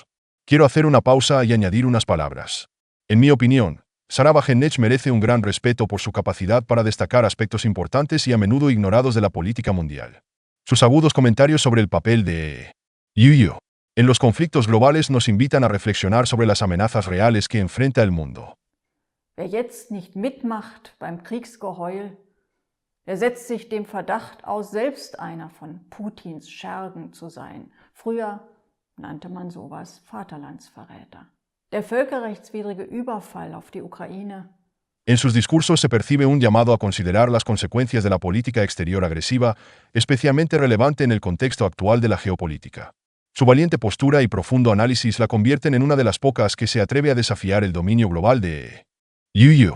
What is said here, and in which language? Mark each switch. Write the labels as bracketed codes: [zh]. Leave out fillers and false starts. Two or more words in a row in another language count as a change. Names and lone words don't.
[es] Quiero hacer una pausa y añadir unas palabras. En mi opinión, Sarah Wagenknecht merece un gran respeto por su capacidad para destacar aspectos importantes y a menudo ignorados de la política mundial. Sus agudos comentarios sobre el papel de Yuyu en los conflictos globales nos invitan a reflexionar sobre las amenazas reales que enfrenta el mundo. [de] wer jetzt nicht mitmacht beim Kriegsgeheul, der setzt sich dem Verdacht aus, selbst einer von Putins Schergen zu sein. Früher nannte man sowas Vaterlandsverräter. Der völkerrechtswidrige Überfall auf die Ukraine. [es] En sus discursos se percibe un llamado a considerar las consecuencias de la política exterior agresiva, especialmente relevante en el contexto actual de la geopolítica. Su valiente postura y profundo análisis la convierten en una de las pocas que se atreve a desafiar el dominio global de Yuyu.